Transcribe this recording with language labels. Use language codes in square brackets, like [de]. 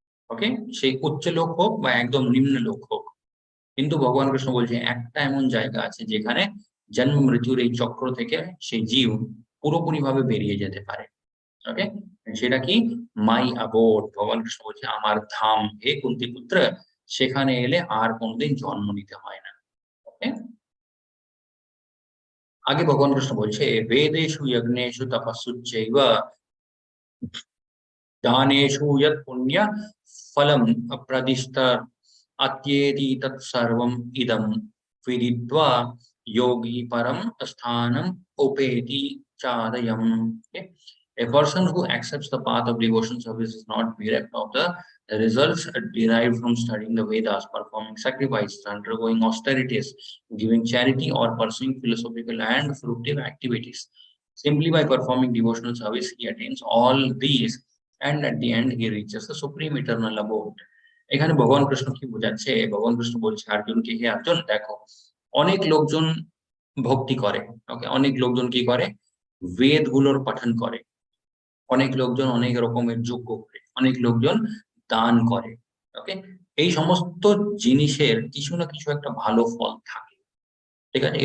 [bn] ওকে, সেই উচ্চ লোক হোক বা একদম নিম্ন লোক হোক, কিন্তু ভগবান কৃষ্ণ বলছে একটা এমন জায়গা আছে যেখানে জন্ম মৃত্যুর এই চক্র থেকে সেই জীব পুরোপুরি ভাবে বেরিয়ে যেতে পারে। ওকে, সেটা কি? [en] my aboard, [bn] ভগবান কৃষ্ণ বলছে আমার ধাম, হে কুন্তি পুত্র, সেখানে এলে আর কোনোদিন জন্ম নিতে হয় না। [sa] ওকে, [bn] আগে ভগবান কৃষ্ণ বলছে [sa] বেদেষু যজ্ঞেষু তপস্যুচ্চৈব दानेषु यत् पुण्य फलम् अप्रदिष्ट अत्येति तत्सर्वम् इदं विदित्वा योगी परम स्थानम उपेति चादयम्. [en] Okay? A person who accepts the path of devotion service is not bereft of the results derived from studying the Vedas, performing sacrifices, undergoing austerities, giving charity, or pursuing philosophical and fruitive activities. Simply by performing devotional service, he attains all these and at the end he reaches the supreme eternal abode. [bn] এখানে ভগবান কৃষ্ণ কি বোঝাচ্ছে? ভগবান কৃষ্ণ বলছে অর্জুনকে, হে অর্জুন দেখো, অনেক লোকজন ভক্তি করে, ওকে, অনেক লোকজন কি করে? বেদ গুলোর পাঠন করে, অনেক লোকজন অনেক রকমের যজ্ঞ করে, অনেক লোকজন দান করে, ওকে। এই সমস্ত জিনিসের কিছু না কিছু একটা ভালো ফল থাকে, ঠিক আছে?